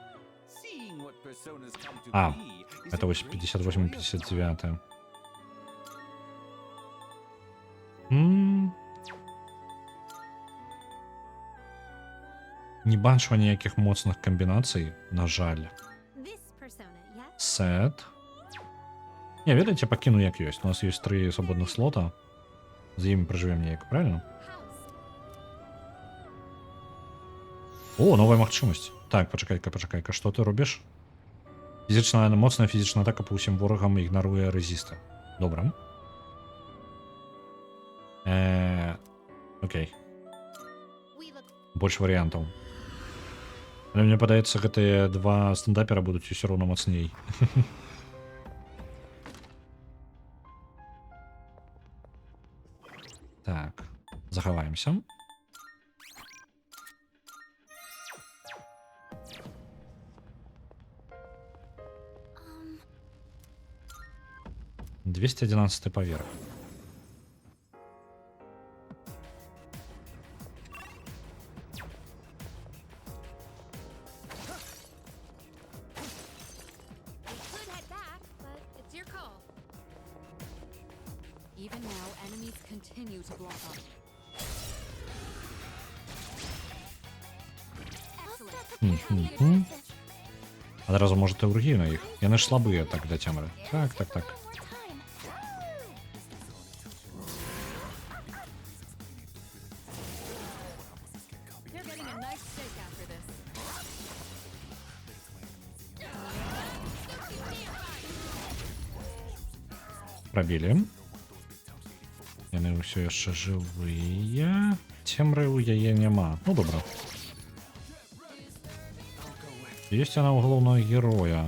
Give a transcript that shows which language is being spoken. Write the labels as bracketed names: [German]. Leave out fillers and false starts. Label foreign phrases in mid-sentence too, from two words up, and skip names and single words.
[Belarusian] Это вось 58-59. Не бачу ніякіх моцных камбінацый, на жаль. [English] This persona, yes? [Belarusian] Сет. Не, ведаеце, пакіну як ёсць. У нас ёсць 3 свабодных слота. З імі пражывем неяк, правильно? [English] How [Belarusian] О, новая магчымасць. Так, пачакай-ка, што ты робіш? Фізічная, моцная фізічная атака па ўсім ворагам ігнаруе рэзіста. Добра. Окей. [English] We look [Belarusian] Больш варыянтаў. Але мне падаецца, гэтыя два стендапера будуць усё роўна мацней. Так, захаваемся. um 211 паверх. [English] we could head back, but it's your call. Even now, enemies continue to block up. Excellent. [Belarusian] Адразу можа тэургію на іх. Яны ж слабыя так да цемры. Так. [English] One more time. They're getting a nice shake after this. [Belarusian] Прабілі. Яны ўсё яшчэ жывыя. Цемры ў яе няма. Ну добра. Ёсць яна ў галоўнага героя.